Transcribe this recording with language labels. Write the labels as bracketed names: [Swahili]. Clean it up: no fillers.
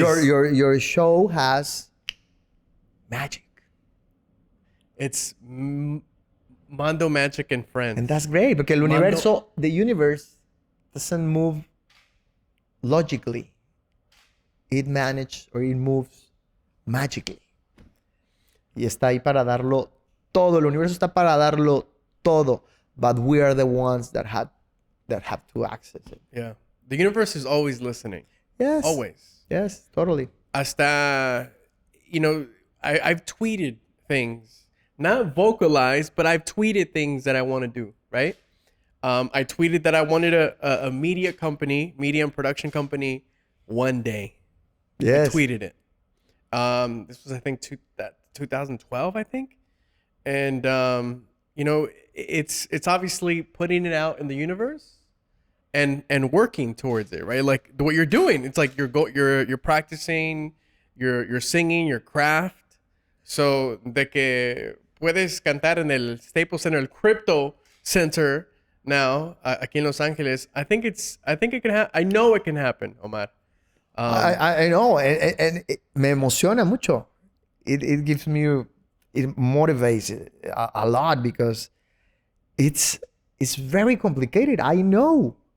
[English] Your show has magic, It's Mando Magic and Friends. and that's great because the universe doesn't move logically. It moves magically. [Spanish] Y está ahí para darlo todo. El universo está para darlo todo. [English] But we are the ones that have to access it. Yeah. The universe is always listening. Yes. Always. Yes, totally. Hasta, I've tweeted things, not vocalized, but I've tweeted things that I want to do, right? I tweeted that I wanted a media and production company one day. Yes. I tweeted it. This was, I think, 2012, I think. And, it's obviously putting it out in the universe and working towards it, right? Like what you're doing, it's like you're practicing, you're singing your craft. [Spanish] So de que puedes cantar en el Staples Center, el Crypto Center [English] now, [Spanish] aquí en Los Angeles. [English] I think it can happen. I know it can happen, Omar. I know, and it [Spanish] me emociona mucho. [English] It gives me, it motivates a lot because it's very complicated. I know.